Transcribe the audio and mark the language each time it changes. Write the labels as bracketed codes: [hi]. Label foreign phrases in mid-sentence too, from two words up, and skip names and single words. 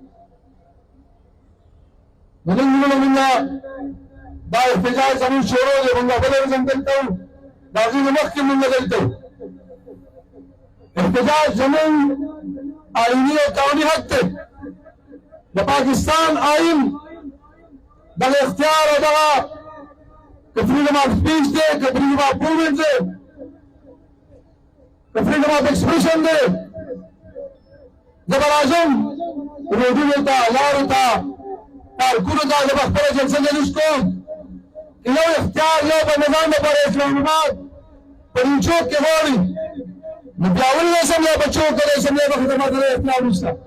[ps] نو موږ دا احتجاج زموږ شروع دی موږ بله ورځ هم دلته وو د هغې نه مخکې موږ دلته وو احتجاج زموږ آئیني او قانوني حق دی د پاکستان آئین دغه اختیار او دغه که [en] freedom of speech [ps] دی که [en] freedom of movement [ps] دی که [en] freedom of expression [ps] دی زه به راځم روډونو ته لارو ته پارکونو ته زه به خپله جلسه جلوس کوم یو اختیار یو به نظام لپاره اسلام آباد په دې چوک کې غواړي نو بیا ولې اسمبلی په چوک کې د اسمبلی په خدمت کې اختیار نشته